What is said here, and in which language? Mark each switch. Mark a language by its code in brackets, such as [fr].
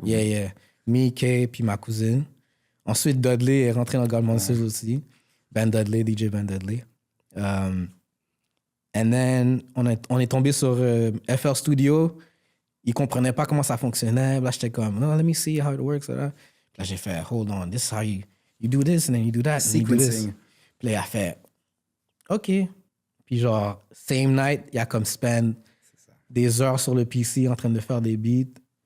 [en] Yeah. Me, Kay, [fr] puis ma cousine. Ensuite, Dudley est rentré dans God Monsters aussi. Ben Dudley, DJ Ben Dudley. [en] And then, [fr] on est tombé sur FL Studio. Ils comprenaient pas comment ça fonctionnait. Là, j'étais comme, [en] oh, let me see how it works. [fr] Là, j'ai fait, [en] hold on, this is how you do this, and then you do that, and then you do this. Sequencing. [fr] Puis là, il a fait, OK. Puis genre, [en] same night, [fr] il a comme spend des heures sur le PC en train de faire des beats.